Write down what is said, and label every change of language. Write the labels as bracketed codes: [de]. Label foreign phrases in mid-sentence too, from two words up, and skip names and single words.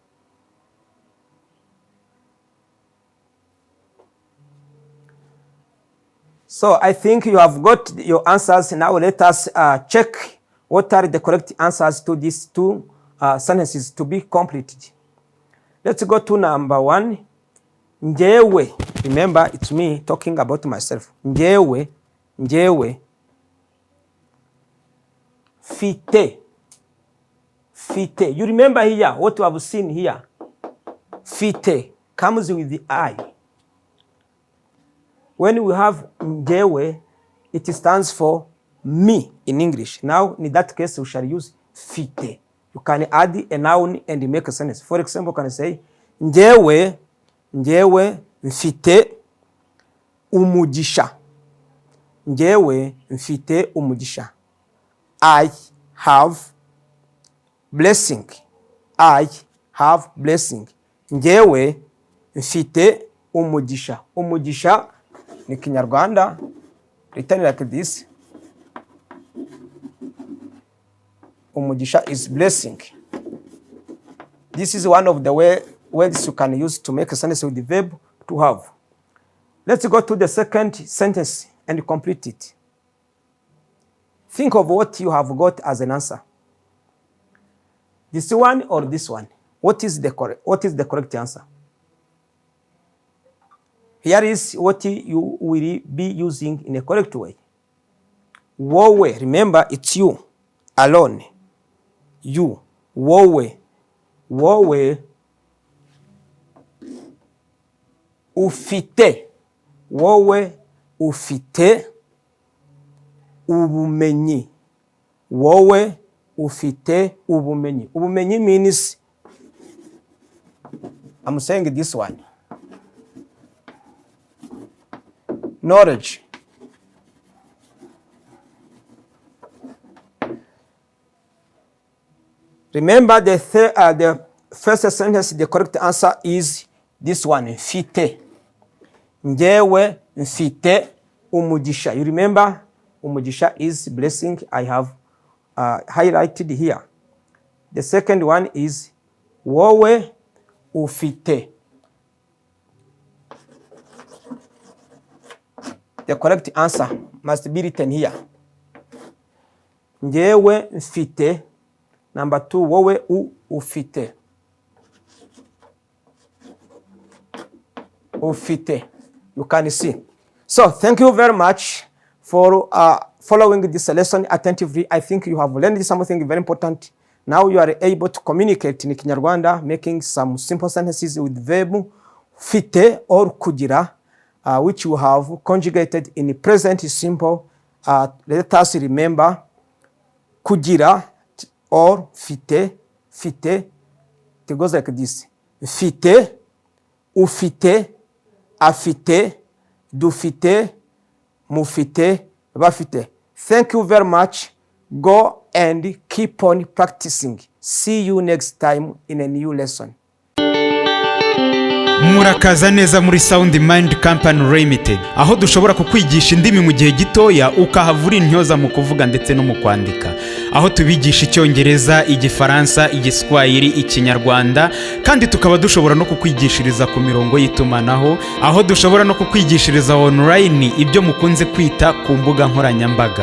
[en] So I think you have got your answers. Now let us check what are the correct answers to these two sentences to be completed. Let's go to number 1. Njewe. Remember, it's me talking about myself. [rw] Njewe. Njewe. Fite. Fite. [en] You remember here what we have seen here. Fite comes with the I. When we have njewe, it stands for me in English. Now, in that case, we shall use fite. You can add a noun and make a sentence. For example, can I say, [rw] njewe, njewe, mfite, umugisha. Njewe, mfite, umugisha. [en] I have blessing. I have blessing. [rw] Njewe, mfite, umugisha. Umugisha ni Kinyarwanda, [en] written like this. Umugisha is blessing. This is one of the words you can use to make a sentence with the verb to have. Let's go to the second sentence and complete it. Think of what you have got as an answer. This one or this one? What is the correct answer? Here is what you will be using in a correct way. Wowe, remember it's you alone. You, [rw] wowe, wowe, ufite, wowe, ufite, ubumenyi, wowe, ufite, ubumenyi. [en] Ubumenyi means, I'm saying this one. Knowledge. Remember the first sentence, the correct answer is this one, [rw] Mfite. Njewe, mfite, umugisha. [en] You remember, umugisha is blessing. I have highlighted here. The second one is [rw] wowe, ufite. [en] The correct answer must be written here. [rw] Njewe, mfite. Number 2, wowe, ufite. Ufite. [en] You can see. So, thank you very much for following this lesson attentively. I think you have learned something very important. Now you are able to communicate in Kinyarwanda, making some simple sentences with verb fite or kugira, which you have conjugated in present simple. Let us remember kugira or [rw] fite, fite. [en] It goes like this. [rw] Fite, ufite, afite, dufite, mufite, bafite. [en] Thank you very much. Go and keep on practicing. See you next time in a new lesson. [rw] Murakaza neza muri Sound Mind Company Ltd, aho dushobora kukwigisha indimi mu gihe gitoya ukahavura intyoza mu kuvuga ndetse no mu kwandika, aho tubigisha Icyongereza, Igifaransa, Igiswahili, Ikinyarwanda, kandi tukaba dushobora no kukwigishiriza ku mirongo y'itumanaho, aho dushobora no kukwigishiriza online ibyo mukunze kwita ku mbuga nkoranyambaga.